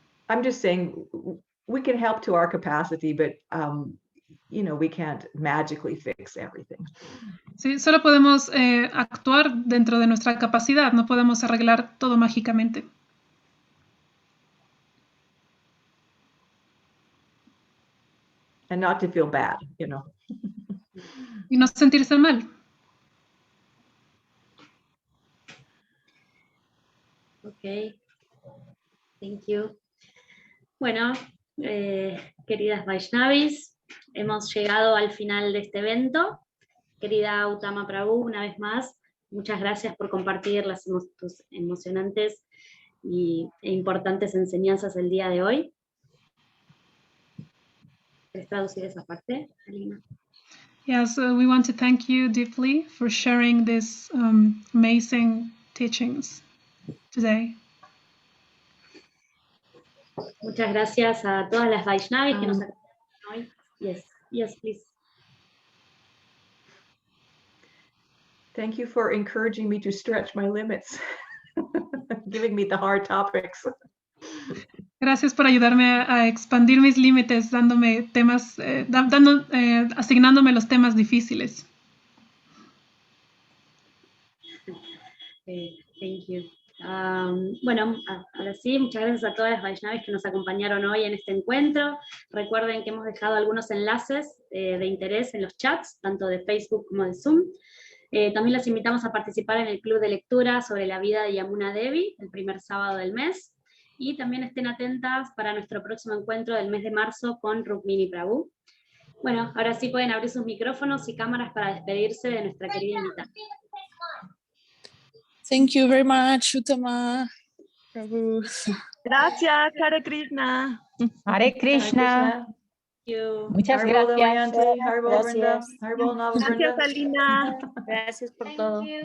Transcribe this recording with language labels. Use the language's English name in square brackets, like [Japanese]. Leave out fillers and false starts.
[English] I'm just saying we can help to our capacity, but we can't magically fix everything. [Spanish] Sí, solo podemos actuar dentro de nuestra capacidad, no podemos arreglar todo mágicamente. [English] And not to feel bad, [Spanish] Y no sentirse mal. [English] Ok. Thank you. [Spanish] Bueno, queridas Vaishnavis, hemos llegado al final de este evento. Querida Uttama Prabhu, una vez más, muchas gracias por compartir tus emocionantes e importantes enseñanzas el día de hoy. ¿Quieres traducir esa parte, Alina? [English] Yes, we want to thank you deeply for sharing these amazing teachings today. [Spanish] Muchas gracias a todas las Vaishnavis que nos acompañan hoy. [English] Yes, please. Thank you for encouraging me to stretch my limits, giving me the hard topics. [Spanish] Gracias por ayudarme a expandir mis límites, dándome temas, asignándome los temas difíciles. [English] Thank you. [Spanish] Bueno, ahora sí, muchas gracias a todas las Vaishnavis que nos acompañaron hoy en este encuentro. Recuerden que hemos dejado algunos enlaces de interés en los chats, tanto de Facebook como de Zoom. También las invitamos a participar en el club de lectura sobre la vida de Uttama Devi, el primer sábado del mes. Y también estén atentas para nuestro próximo encuentro del mes de marzo con Rukmini Prabhu. Bueno, ahora sí pueden abrir sus micrófonos y cámaras para despedirse de nuestra querida invitada. [English] Thank you very much, Uttama Prabhu. [Spanish] Gracias, Hare Krishna. Hare Krishna. [English] Thank you. [Spanish] Muchas Harbol gracias. Damayanti, Harbol Vrinda, Gracias. Harbol Nava Gracias, Vrinda. Alina. Gracias por todo.